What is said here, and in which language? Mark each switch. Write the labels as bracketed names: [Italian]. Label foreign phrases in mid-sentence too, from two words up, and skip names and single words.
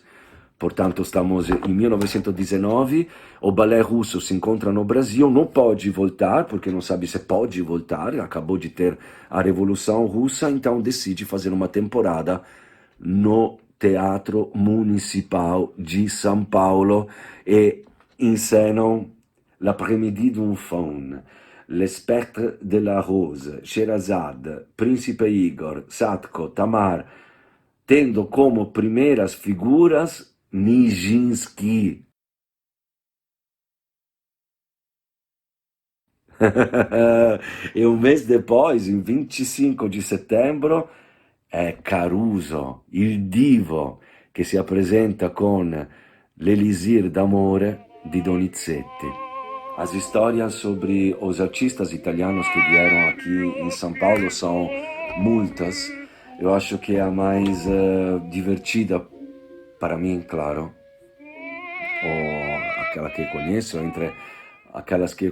[Portuguese] Portanto, estamos em 1919, o balé russo se encontra no Brasil, não pode voltar, porque não sabe se pode voltar, acabou de ter a Revolução Russa, então decide fazer uma temporada no Teatro Municipal de São Paulo e encenam L'après-midi d'un faune, Le Spectre de la Rose, Sherazade, Príncipe Igor, Satko, Tamar, tendo como primeiras figuras Nijinsky. E um mês depois, em 25 de setembro, [Italian] è Caruso, il divo, che si apresenta con l'Elisir d'amore di Donizetti. [Portuguese] As histórias sobre os artistas italianos que vieram aqui em São Paulo são muitas. Eu acho que a mais divertida para mim, claro, ou aquela que conheço, entre aquelas que